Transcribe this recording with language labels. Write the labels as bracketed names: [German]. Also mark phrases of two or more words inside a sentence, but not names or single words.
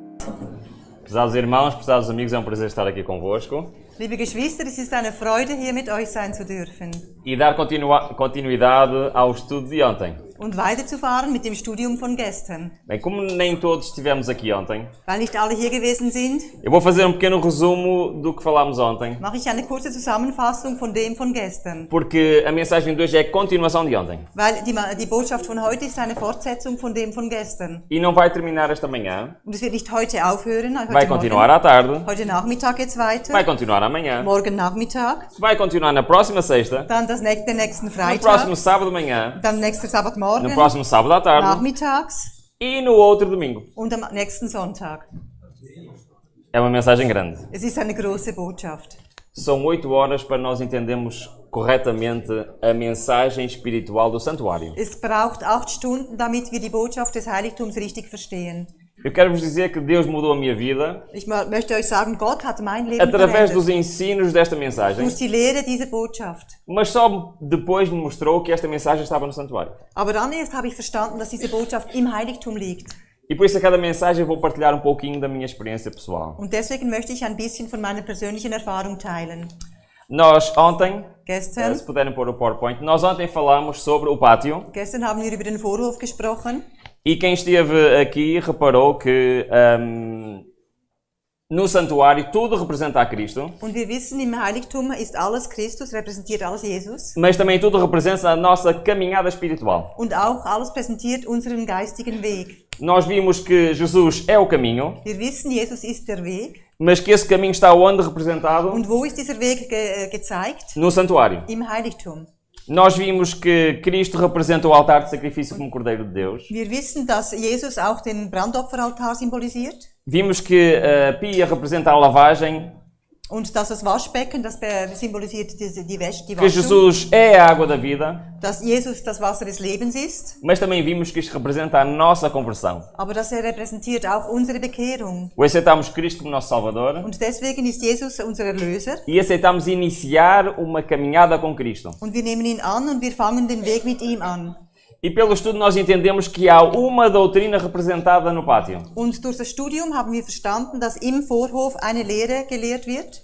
[Portuguese] Prezados irmãos, prezados amigos, é um prazer estar aqui convosco. [German] Liebe Geschwister, es ist eine Freude, hier mit euch sein zu dürfen. [Portuguese] E dar continuidade ao estudo de ontem. [German] Und weiterzufahren mit dem Studium von gestern. [Portuguese] Bem, como nem todos estivemos aqui ontem, [German] Weil nicht alle hier gewesen sind, [Portuguese] eu vou fazer um pequeno resumo do que falámos ontem, [German] mache ich eine kurze Zusammenfassung von dem von gestern. [Portuguese] porque a mensagem de hoje é a continuação de ontem. [German] Weil die Botschaft von heute ist eine Fortsetzung von dem von gestern. [Portuguese] E não vai terminar esta manhã, [German] Und es wird nicht heute aufhören, heute [Portuguese] vai continuar à tarde, [German] Heute Nachmittag geht's weiter, [Portuguese] vai continuar amanhã, [German] morgen Nachmittag, [Portuguese] vai continuar na próxima sexta, [German] dann den nächsten [Portuguese] no [German] Freitag, [Portuguese] próximo sábado de manhã, [German] dann nächsten [Portuguese] no [German] Sabbatmorgen, [Portuguese] próximo sábado à tarde [German] nachmittags [Portuguese] e no outro domingo. [German] und am nächsten Sonntag. [Portuguese] É uma mensagem grande. [German] Es ist eine große Botschaft. [Portuguese] São 8 horas para nós entendermos corretamente a mensagem espiritual do santuário. [German] Es braucht 8 Stunden, damit wir die Botschaft des Heiligtums richtig verstehen. [Portuguese] Eu quero vos dizer que Deus mudou a minha vida [German] Ich möchte euch sagen, Gott hat mein Leben [Portuguese] através [German] verändert [Portuguese] dos ensinos desta mensagem, [German] durch die Lehre dieser Botschaft. [Portuguese] mas só depois me mostrou que esta mensagem estava no santuário. [German] Aber dann erst habe ich verstanden, dass diese Botschaft im Heiligtum liegt. [Portuguese] E por isso a cada mensagem eu vou partilhar um pouquinho da minha experiência pessoal. [German] Und deswegen möchte ich ein bisschen von meiner persönlichen Erfahrung teilen. [Portuguese] Nós ontem, [German] Gestern [Portuguese] se puderem pôr o PowerPoint, nós ontem falámos sobre o pátio [German] haben wir über den Vorhof gesprochen. [Portuguese] e quem esteve aqui reparou que no santuário tudo representa a Cristo, [German] Und wir wissen, im Heiligtum ist alles Christus, repräsentiert alles Jesus. [Portuguese] mas também tudo representa a nossa caminhada espiritual. [German] Und auch alles präsentiert unseren geistigen Weg. [Portuguese] Nós vimos que Jesus é o caminho, [German] Wir wissen, Jesus ist der Weg. [Portuguese] mas que esse caminho está onde representado? [German] Und wo ist dieser Weg gezeigt? [Portuguese] No santuário. [German] Im Heiligtum. [Portuguese] Nós vimos que Cristo representa o altar de sacrifício como Cordeiro de Deus. [German] Wir wissen, dass Jesus auch den Brandopferaltar symbolisiert [Portuguese] Vimos que a pia representa a lavagem, [German] und dass das Waschbecken, das symbolisiert die [Portuguese] que [German] Waschung, [Portuguese] Jesus é a água da vida, [German] dass Jesus das Wasser des Lebens ist, [Portuguese] mas também vimos que isto representa a nossa conversão. [German] aber dass repräsentiert auch unsere Bekehrung. [Portuguese] O aceitamos Cristo como nosso Salvador [German] Und deswegen ist Jesus unser Erlöser [Portuguese] e aceitamos iniciar uma caminhada com Cristo. [German] und wir nehmen ihn an und wir fangen den Weg mit ihm an. [Portuguese] E pelo estudo nós entendemos que há uma doutrina representada no pátio. [German] Und durch das Studium haben wir verstanden, dass im Vorhof eine Lehre gelehrt wird.